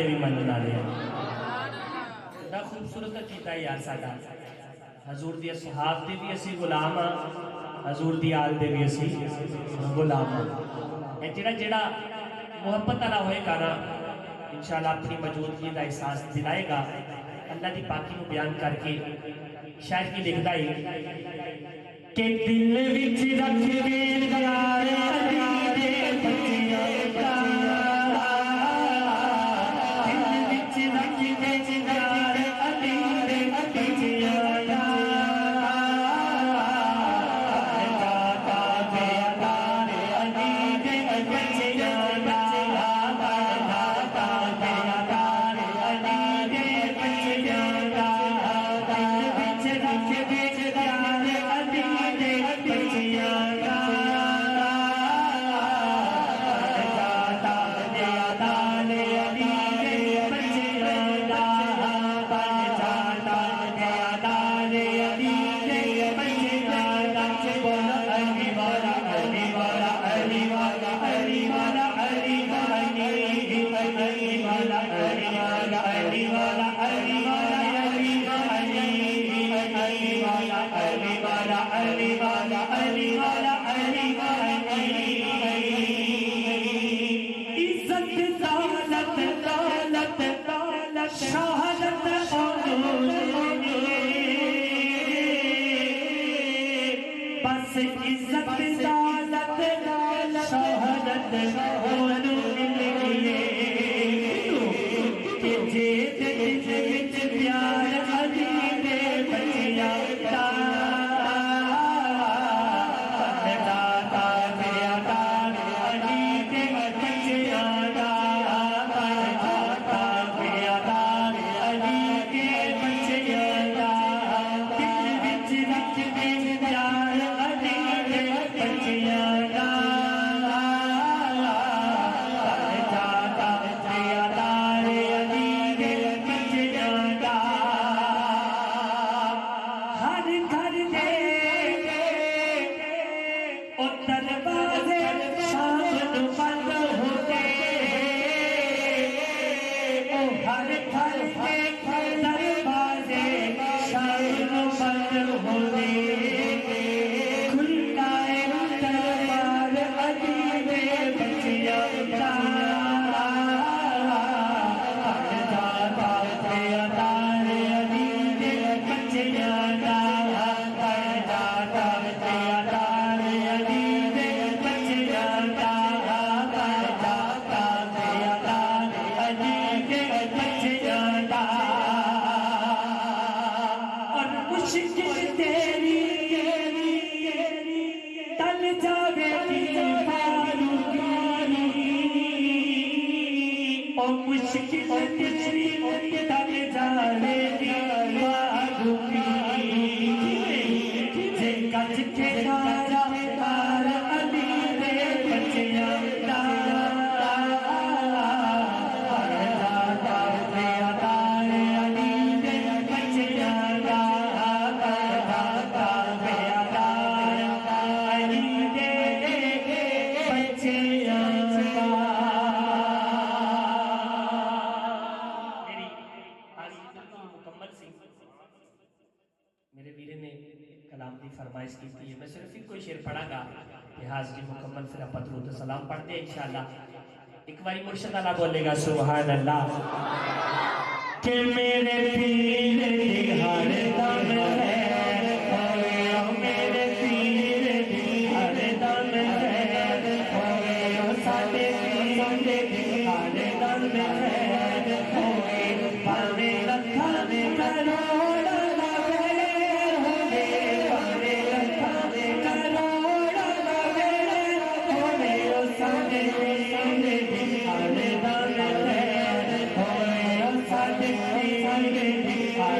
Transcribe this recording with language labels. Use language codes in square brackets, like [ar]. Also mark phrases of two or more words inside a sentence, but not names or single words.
[pa] بھی منن والے ہیں بڑا خوبصورت کیتا ہے یار ساڈا حضور دی اصحاب دے بھی اسی غلام ہاں حضور دی آل دے بھی اسی غلام ہاں اے جڑا محبت والا ہوئے گا نا [ur] انشاءاللہ اپنی موجودگی کا احساس دلائے گا اللہ کی پاکی کو بیان کر کے [pa] شاید کی لکھتا ہے کہ دل وچ رکھ کے پیار علی دے بچیاں دا دل وچ رکھ کے پیار علی دے بچیاں دا داتا دے دار علی دے بچیاں دا داتا دے دار علی دے بچیاں دا دل وچ رکھ کے پیار علی دے بچیاں دا داتا دے دار علی دے بچیاں دا داتا دے دار علی دے بچیاں دا بول علی والا علی والا علی والا علی والا علی والا علی والا علی والا علی والا علی والا علی والا علی والا علی والا علی والا علی والا عزت دولت دولت دولت شہادت بس عزت دولت دولت شہادت کہ جے وچ پیار علی دے بچیاں دا داتا دے دار علی دے بچیاں دا داتا دے دار علی دے بچیاں دا دل وچ رکھ کے پیار علی دے بچیاں دا داتا دے دار علی دے بچیاں دا ہر گھر دے او دروازے شام نو بند ہوتے او ہر گھر دے دروازے شام نو بند ہوتے کھلا ہے دربار علی دے بچیاں دا داتا دے دار علی دے بچیاں دا داتا دے دار علی دے بچیاں دا داتا دے دار علی دے بچیاں دا اور مشکل تیری ٹل جاوے گی اور مشکل تیری ٹل جاوے گی جے گج کے نارا دار علی دے بچیاں دا داتا دے دار علی دے بچیاں دا داتا دے دار علی دے [ur] بچیاں دا میری حاضری بالکل مکمل سی میرے ویرے نے کلام کی فرمائش کی تھی میں صرف ایک کوئی شعر پڑھا گا کہ حاضری مکمل پھر آپ درود و سلام پڑھتے ہیں انشاءاللہ ایک باری مرشد اللہ بولے گا سبحان اللہ [pa] کہ میرے پیر دی ہر دم ہے میرے پیر دی ہر دم ہے ساڈے پیر دی ہر دم ہے پاوے لکھاں کروڑ لگے ہوے پاوے لکھاں کروڑ لگے ہوے ساڈے پیر دی ہر دم ہے ساڈے پیر دی